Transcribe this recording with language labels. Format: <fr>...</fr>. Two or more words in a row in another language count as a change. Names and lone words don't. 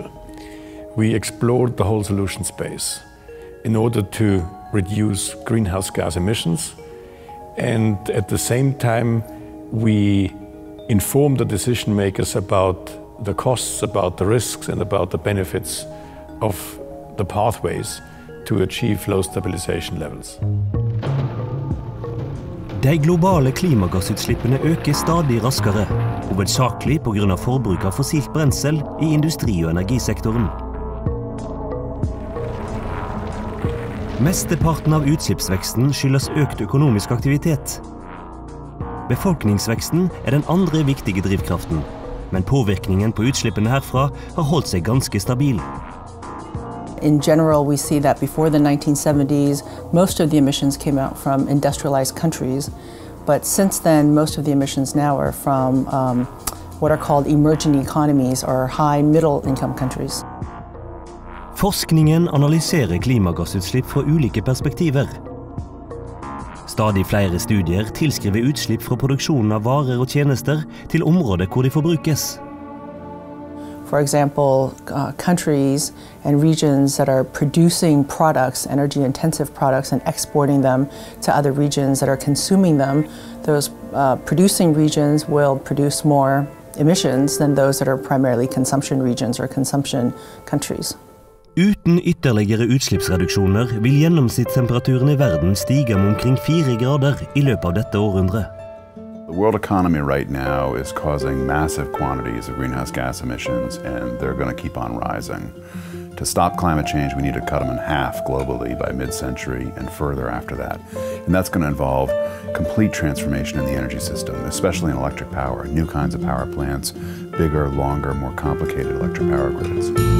<en>We explored the whole solution space in order to reduce greenhouse gas emissions, and at the same time we informed the decision makers about the costs, about the risks and about the benefits of the pathways to achieve low stabilization levels.</en> <no>De globale klimagassutslippene øker stadig raskere, hovedsakelig på grunn av forbruk av fossilt brensel i industri- og energisektoren. Mesteparten av utslippsveksten skyldes økt økonomisk aktivitet. Befolkningsveksten er den andre viktige drivkraften, men påvirkningen på utslippene herfra har holdt seg ganske stabil.</no> <en>In general, we see that before the 1970s, most of the emissions came out from industrialized countries. But since then, most of the emissions now are from what are called emerging economies or high middle income countries.</en> <no>Forskningen analyserer klimagassutslipp fra ulike perspektiver. Stadig flere studier tilskriver utslipp fra produksjonen av varer og tjenester til områder hvor de forbrukes.</no> <en>For example, countries and regions that are producing products, energy-intensive products, and exporting them to other regions that are consuming them, those producing regions will produce more emissions than those that are primarily consumption regions or consumption countries.</en> <no>Uten ytterligere utslippsreduksjoner vil gjennomsnittstemperaturen i verden stige med omkring 4 grader i løpet av dette århundret.</no> <en>The world economy right now is causing massive quantities of greenhouse gas emissions, and they're going to keep on rising. To stop climate change, we need to cut them in half globally by mid-century and further after that. And that's going to involve complete transformation in the energy system, especially in electric power, new kinds of power plants, bigger, longer, more complicated electric power grids.</en>